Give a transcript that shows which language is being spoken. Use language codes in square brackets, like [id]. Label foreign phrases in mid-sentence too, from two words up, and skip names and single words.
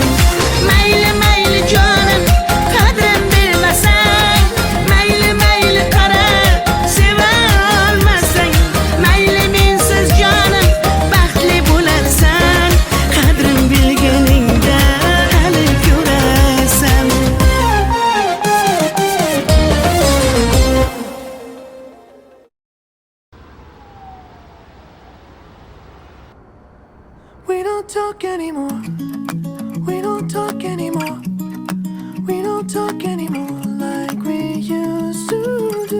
[uz] Mayli mayli jonim, qadrin bilmasang, mayli mayli qara, seva olmasang, mayli mensiz jonim baxtli bo'larsan, qadrin bilganingda hali ko'rarsan. [en] We don't talk anymore. We don't talk anymore. We don't talk anymore like we used to do.